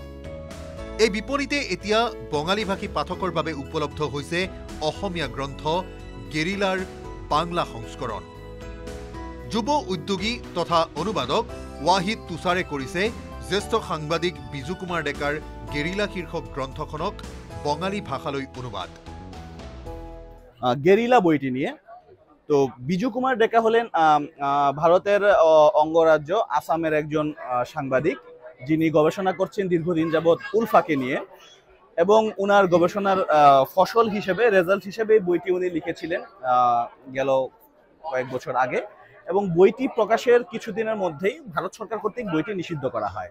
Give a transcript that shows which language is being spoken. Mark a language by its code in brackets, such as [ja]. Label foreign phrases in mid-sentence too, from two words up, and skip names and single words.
[as] এই বিপণীতে এতিয়া বঙালীভাষী পাঠকৰ বাবে উপলব্ধ হৈছে অসমীয়া গ্ৰন্থ গেৰিলাৰ বাংলা সংস্কৰণ। যুৱ উদ্যোগী তথা অনুবাদক ৱাহিদ তুষাৰে কৰিছে জ্যেষ্ঠ সাংবাদিক বিজু কুমাৰ ডেকাৰ গেৰিলা শীৰ্ষক গ্ৰন্থখনক বঙালী ভাষালৈ অনুবাদ। [bn] গেরিলা বইটি নিয়ে তো বিজু কুমার ডেকা হলেন ভারতের অঙ্গরাজ্য আসামের একজন সাংবাদিক, যিনি গবেষণা করছেন দীর্ঘদিন যাবৎ উলফাকে নিয়ে, এবং উনার গবেষণার ফসল হিসেবে রেজাল্ট হিসেবে বইটি উনি লিখেছিলেন গেল কয়েক বছর আগে, এবং বইটি প্রকাশের কিছুদিনের মধ্যেই ভারত সরকার কর্তৃক বইটি নিষিদ্ধ করা হয়।